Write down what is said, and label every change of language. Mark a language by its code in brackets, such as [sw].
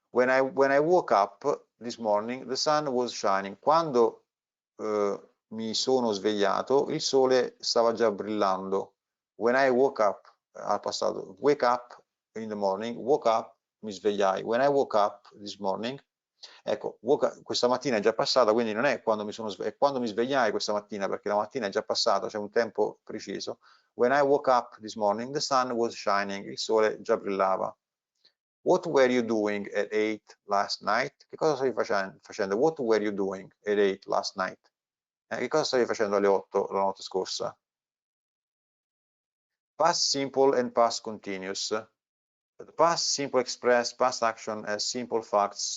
[en] When I woke up this morning, the sun was shining. [it] Quando mi sono svegliato, il sole stava già brillando. [en] When I woke up, [it] al passato, [en] wake up in the morning, woke up, [it] mi svegliai. [en] When I woke up this morning, [it] ecco, questa mattina è già passata, quindi non è quando mi sono svegliato, è quando mi svegliai questa mattina, perché la mattina è già passata, c'è un tempo preciso. [en] When I woke up this morning, the sun was shining, [it] il sole già brillava. [en] What were you doing at 8 last night? [it] Che cosa stavi facendo? [en] What were you doing at 8 last night? [it] Che cosa stavi facendo alle 8 la notte scorsa? [en] Past simple and past continuous. The past simple express past action as simple facts.